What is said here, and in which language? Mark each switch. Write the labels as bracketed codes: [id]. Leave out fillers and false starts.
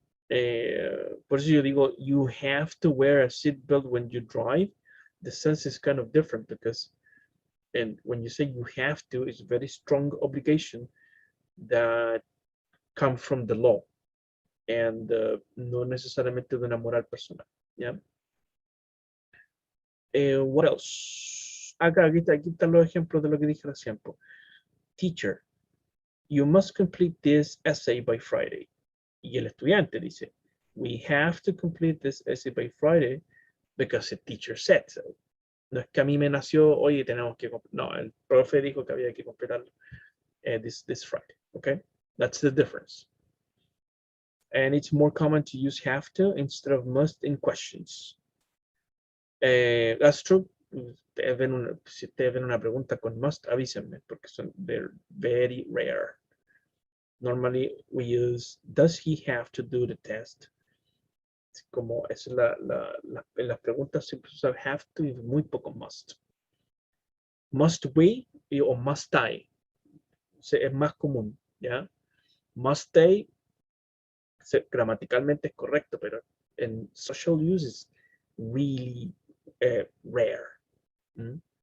[es] Por eso yo digo, [en] you have to wear a seatbelt when you drive. The sense is kind of different because, and when you say you have to, it's a very strong obligation that come from the law and [es] no necesariamente de una moral personal. [en] Yeah. What else? [es] Aquí están los ejemplos de lo que dije recién. [en] Teacher, you must complete this essay by Friday. [es] Y el estudiante dice, [en] we have to complete this essay by Friday because the teacher said so. [es] No es que a mí me nació, oye, tenemos que, no, el profe dijo que había que completarlo [en] this Friday, okay? That's the difference. And it's more common to use have to instead of must in questions. That's true. [es] Si ustedes ven una pregunta con must, avísenme, porque [en] they're very rare. Normally we use, does he have to do the test? [es] Como es en las preguntas siempre se usa have to y muy poco must. Must we o must I es más común, ¿ya? Must they gramaticalmente es correcto, pero [en] and social use is really rare. Mm.